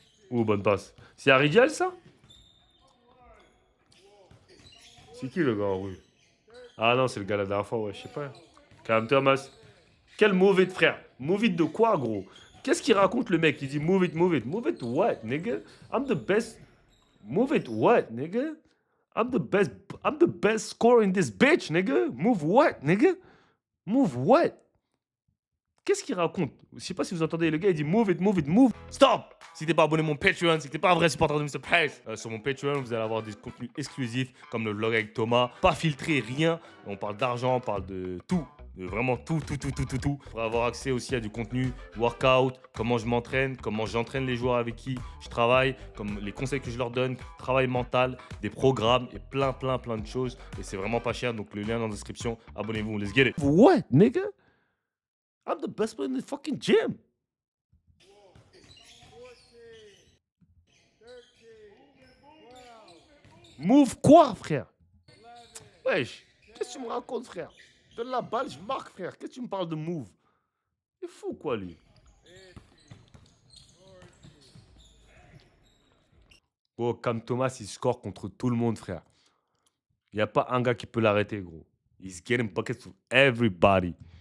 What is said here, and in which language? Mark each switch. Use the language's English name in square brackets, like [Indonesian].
[French] Ouh, bonne passe. C'est Aridial, ça? C'est qui, le gars en rouge? Ah non, c'est le gars la dernière fois, ouais, je sais pas. Cam Thomas. Quel mauvais de frère. Move it de quoi, gros? Qu'est-ce qu'il raconte, le mec? Il dit [English] move it, move it. Move it what, nigga? I'm the best. Move it what, nigga? I'm the best scorer in this bitch, nigga. Move what, nigga? Move what? [French] Qu'est-ce qu'il raconte? Je sais pas si vous entendez, le gars il dit [English] move it, move it, move. [French] Stop! Si t'es pas abonné à mon Patreon, si t'es pas un vrai supporter de Mr. Price, sur mon Patreon, vous allez avoir des contenus exclusifs comme le vlog avec Thomas. Pas filtré, rien. On parle d'argent, on parle de tout. De vraiment tout. Pour avoir accès aussi à du contenu workout, comment je m'entraîne, comment j'entraîne les joueurs avec qui je travaille, comme les conseils que je leur donne, travail mental, des programmes et plein de choses. Et c'est vraiment pas cher, donc le lien dans la description. Abonnez-vous, [English] let's get it. What, nigga? I'm the best player in the fucking gym. [French] Move quoi, frère? Wesh, qu'est-ce que tu me racontes, frère? Donne la balle, je marque, frère. Qu'est-ce que tu me parles de move? Il est fou, quoi, lui? Oh, Cam Thomas, il score contre tout le monde, frère. Il n'y a pas un gars qui peut l'arrêter, gros. [English] He's getting buckets to everybody.